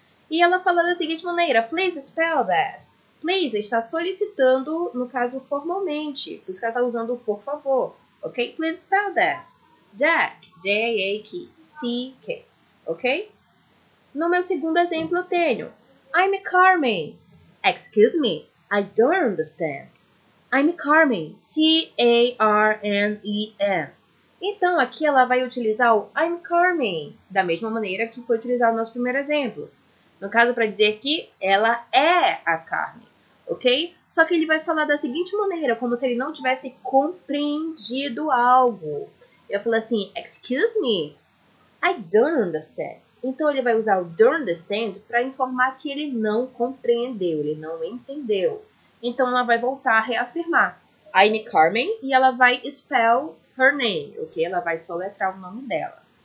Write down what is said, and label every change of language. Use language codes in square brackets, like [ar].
[pt] E ela fala da seguinte maneira: [en] Please spell that. [pt] Please está solicitando, no caso, formalmente. Por isso que ela está usando o por favor. [en] Ok? Please spell that. Jack. J-A-C-K. Ok? [pt] No meu segundo exemplo eu tenho [en] I'm Carmen. Excuse me, I don't understand. I'm Carmen. C-A-R-M-E-N. [pt] Então, aqui ela vai utilizar o [en] I'm Carmen, [pt] da mesma maneira que foi utilizado no nosso primeiro exemplo. No caso, para dizer que ela é a Carmen, ok? Só que ele vai falar da seguinte maneira, como se ele não tivesse compreendido algo. Eu falo assim, [en] excuse me, I don't understand. [pt] Então, ele vai usar o [en] don't understand [pt] para informar que ele não compreendeu, ele não entendeu. Então, ela vai voltar a reafirmar [en] I'm Carmen [pt] e ela vai [en] spell her name, [pt] ok? Ela vai soletrar o nome dela.